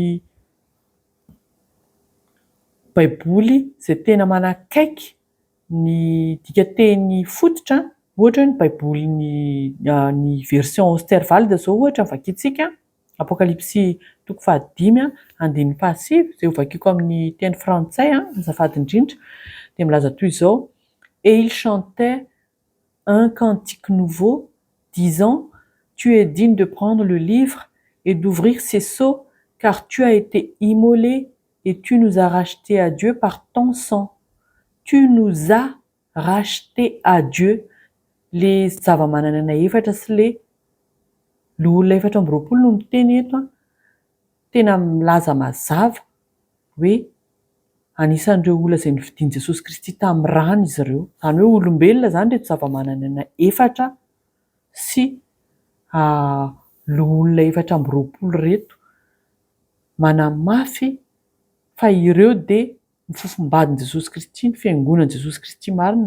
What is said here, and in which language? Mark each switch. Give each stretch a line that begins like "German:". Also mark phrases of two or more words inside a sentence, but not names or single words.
Malagasy: baiboly izay tena manakaiky ny dikateny fototra ohatra ny baiboly ny version Osterwalde zao ohatra vakiantsika apokalipsy toko 5:7 izay ho vakiako amin'ny teny frantsay azafady indrindra dia milaza toy izao:
French: Et il chantait un cantique nouveau disant: Tu es digne de prendre le livre et d'ouvrir ses sceaux, car tu as été immolé et tu nous as rachetés à Dieu par ton sang. Tu nous as rachetés à Dieu.
Malagasy: Les zava-manan'aina 4 sy le loha olona 420 no miteny eto tena milaza mazava hoe anisan'ireo olona izay nividian'i Jesosy Kristy tamin'ny rano izy ireo, izany hoe olombelona zany reto zava-manan'aina 4 sy loha olona 420 reto manamafy fa ireo dia ny fofombadin'i Jesosy Kristy, ny fiangonan'i Jesosy Kristy marina.